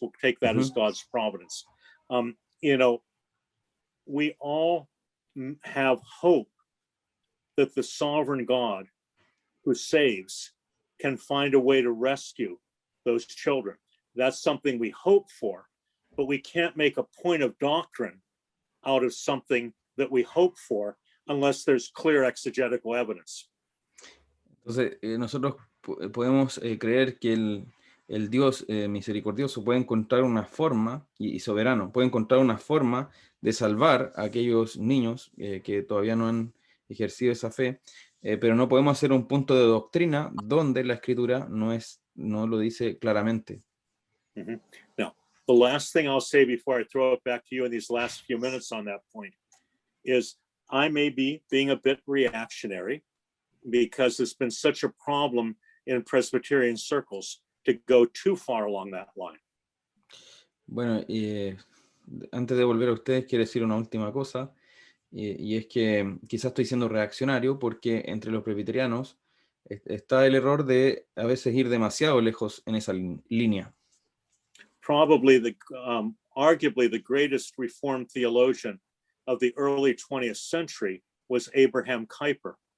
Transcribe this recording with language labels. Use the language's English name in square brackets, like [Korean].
[English] We'll take that as God's providence. You know, we all have hope that the sovereign God who saves can find a way to rescue those children. That's something we hope for, but we can't make a point of doctrine out of something that we hope for unless there's clear exegetical evidence. [Spanish] Entonces, nosotros podemos creer que el Dios misericordioso puede encontrar una forma, y soberano, puede encontrar una forma de salvar a aquellos niños que todavía no han ejercido esa fe, pero no podemos hacer un punto de doctrina donde la Escritura no lo dice claramente. [English] Now, the last thing I'll say before I throw it back to you in these last few minutes on that point is I may be being a bit reactionary because it's been such a problem in Presbyterian circles to go too far along that line. [Spanish] Bueno, antes de volver a ustedes, quiero decir una última cosa, y es que quizás estoy siendo reaccionario porque entre los presbiterianos está el error de a veces ir demasiado lejos en esa línea. [English] Probably arguably the greatest Reformed theologian of the early 20th century was Abraham Kuyper.